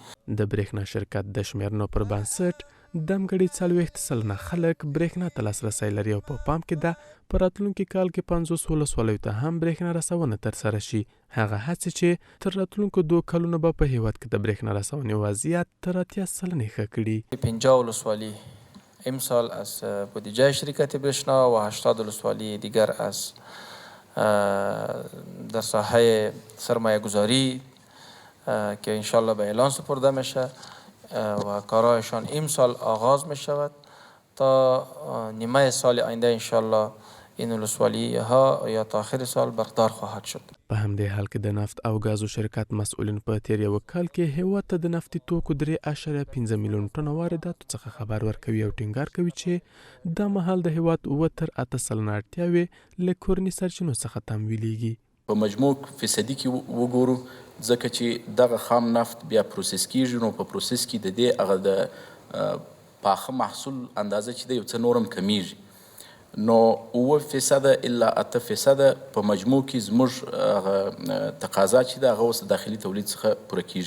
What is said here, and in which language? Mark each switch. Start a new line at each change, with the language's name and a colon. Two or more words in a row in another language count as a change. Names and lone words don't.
Pashto: د برېښنا شرکت د شمیرنو پر بنسټ دمګړي 40% خلک برېښنا ته لاسرسی لري او په پام کې ده په راتلونکي کال کې 50 ولسوالیو ته هم برېښنا رسونه ترسره شي. هغه هڅې چې تر راتلونکو 2 کلونو به په هیواد کې د برېښنا رسونې وضعیت تر 80% ښه کړي.
Persian: 50 ولسوالی امسال از بودجه شرکت برېښنا و 80 ولسوالی دیگر از در ساحه سرمایه گذاری که انشالله به اعلان سپرده میشه و کارهایشان امسال آغاز می شود تا نیمه سال آینده انشالله این ولسوالی ها یا تا آخر سال برقرار خواهد شد.
Pashto: په همدې حال کې د نفت او غازو شرکت مسئولین په تیر یو کال کې هیواد ته د نفتي توکو 3.5 میلیون ټنه وارداتو څخه خبر ورکوي او ټینګار کوي چې دا مهال د هیواد 9 تر 8 سلنه اړتیاوې له کورني سرچینو څخه تمویلیږي. په مجموع فیصدي کې وګورو ځکه چې دغه خام نفت بیا پروسس کیږي نو په پروسس کې د دې هغه د پاخه محصول اندازه چې د یو څه نورم کمیږي نو 9% الا 8% په مجموع کې زموږ تقاضا چې د هغه اوس داخلي تولید څخه پوره کیږي.